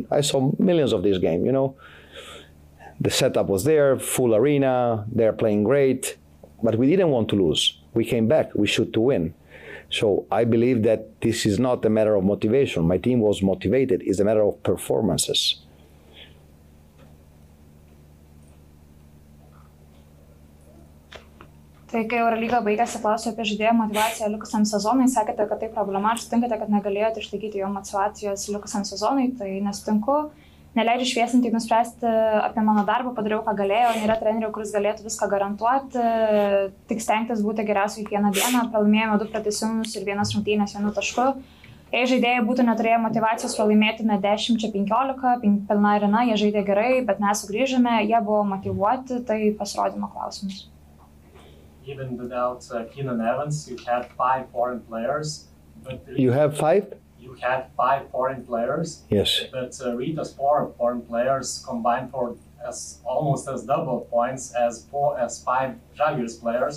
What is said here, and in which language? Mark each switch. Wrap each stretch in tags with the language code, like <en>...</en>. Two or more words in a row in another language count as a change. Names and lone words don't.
<en>I saw millions of this game, you know. The setup was there, full arena, they're playing great, but we didn't want to lose. We came back, we shoot to win. So I believe that this is not a matter of motivation. My team was motivated, it's a matter of performances.</en> <lt>Tai kai Eurolyga baigėsi, klausiau apie žaidėjų motivaciją likusiam sezonui, sakėte, kad tai problema, ar sutinkate, kad negalėjote išlaikyti jo motivacijos likusiam sezonui, tai nesutinku. Neleidžiu šviesinti, nuspręsti apie mano darbą, padariau, ką galėjau, nėra trenerių, kuris galėtų viską garantuoti, tik stengtis būti geriausiai kiekvieną dieną, pralaimėjome 2 pratęsimus ir 1 rungtynės 1 tašku. Jei žaidėjai būtų neturėję motivacijos, pralaimėtume 10-15, pilna arena, jie žaidė gerai, bet mes sugrįžome, jie buvo motyvuoti, tai pasirodymo klausimus.</lt> <en>Even without Keenano, you had 5 foreign players. But You have 5? You had 5 foreign players. Yes. But Rita's 4 foreign players combined for almost as double points as 5 Žalgiris players.</en>